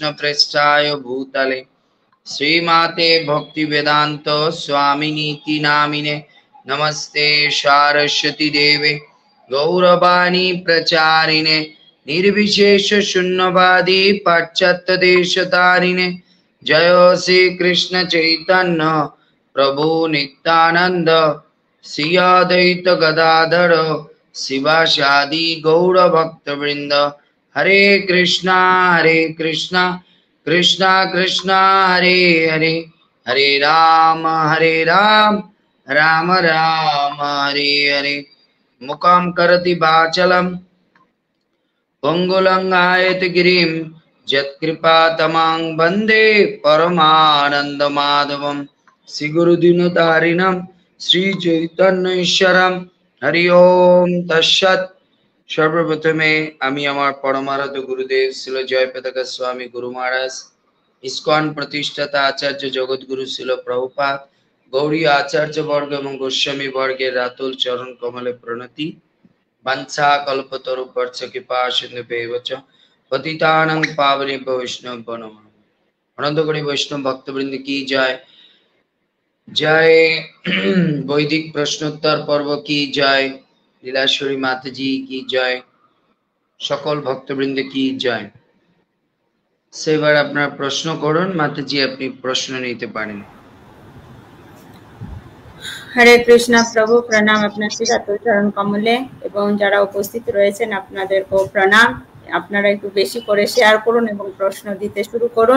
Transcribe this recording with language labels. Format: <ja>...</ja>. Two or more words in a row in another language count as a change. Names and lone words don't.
<sa>प्रेष्ठाय भूतले श्रीमाते भक्ति वेदांत स्वामिनीति नामिने नमस्ते सारस्वती देवे गौरवाणी प्रचारिणे निर्विशेष शून्यवादी पाश्चात्य देशतारिणे जय श्री कृष्ण चैतन्य प्रभु नित्यानंद श्री अद्वैत गदाधर शिवासादि गौर भक्तवृंद। हरे कृष्णा कृष्णा कृष्णा हरे हरे, हरे राम राम राम हरे हरे। मुखं करोति वाचालं पंगुलंगायते गिरिं यत्कृपातमं वन्दे परमानन्दमाधवं। श्रीगुरुदीनतारिणं श्रीचैतन्यईश्वरं। हरि ओम तत्सत्।</sa> <bn>সর্বপ্রথমে আমি আমার পরমারাধ্য গুরুদেব শ্রীল জয়প্রকাশ স্বামী গুরু মহারাজ, ইসকন প্রতিষ্ঠাতা আচার্য জগতগুরু শ্রীল প্রভুপাদ, গৌরী আচার্য বর্গ এবং গোস্বামী বর্গের রাতুল চরণ কমলে প্রণতি।</bn> <sa>वंशा कल्पतरुभ्यश्च कृपा सिन्धुभ्येव च पतितानां पावनेभ्यो वैष्णवेभ्यो नमः।</sa> <hi>अनंत कोटि वैष्णव भक्तवृंद की जय। जय वैदिक प्रश्नोत्तर पर्व की जय। लीलाश्वरी माताजी की जय। सकल भक्तवृंद की जय।</hi> <bn>সেবার আপনারা প্রশ্ন করুন, মাতাজি আপনি প্রশ্ন নিতে পারেন। হরে কৃষ্ণ প্রভু প্রণাম আপনার শ্রীরাতুল চরণ কমলে এবং যারা উপস্থিত রয়েছেন আপনাদেরকেও প্রণাম। আপনারা একটু বেশি করে শেয়ার করুন এবং প্রশ্ন দিতে শুরু করুন।</bn>